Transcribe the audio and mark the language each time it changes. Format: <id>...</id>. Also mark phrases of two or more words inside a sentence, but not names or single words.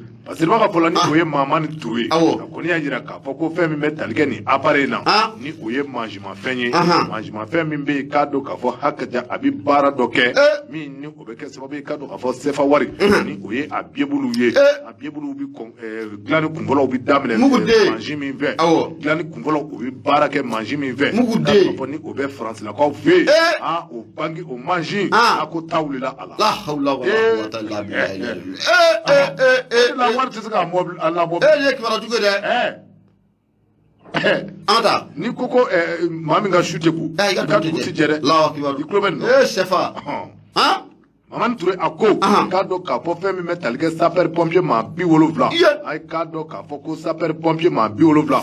<bm>parce que b'a ka fɔlɔ ni o ye Mamani Ture a kɔni y'a jira k'a fɔ ko fɛn min bɛ tali kɛ nin appareil na ni o ye mansimafɛn ye mansimafɛn min bɛ yen k'a dɔn k'a fɔ hakaja a bɛ baara dɔ kɛ min ni o bɛ kɛ sababu ye k'a dɔn k'a fɔ CFA wari ni o ye a biyebuluw ye a biyebuluw bɛ dilan ni kunfɔlɔw bɛ daminɛ mansin min fɛ dilan ni kunfɔlɔw o bɛ baara kɛ mansin min fɛ k'a fɔ ni o bɛ faransilakaw fɛ yen o bangi o mansin a ko taa wulila a la.</bm> <ar>لا حول ولا قوة إلا بالله.</ar> <bm>Wari tɛ se k'a labɔ. Ye kibaruya jugu ye dɛ. Anta. Ni ko ko maa min ka su tɛ ko. I ka dugu ti jɛ dɛ. Lawa kibaru. I tulo bɛ nin na. Sɛfa. Mamani Ture a ko k'a dɔn k'a fɔ fɛn min bɛ tali kɛ</bm> <fr>sapeur pompier</fr> <bm>maa 70 a ye k'a dɔn k'a fɔ ko</bm> <fr>sapeur pompier</fr> <bm>maa 70</bm>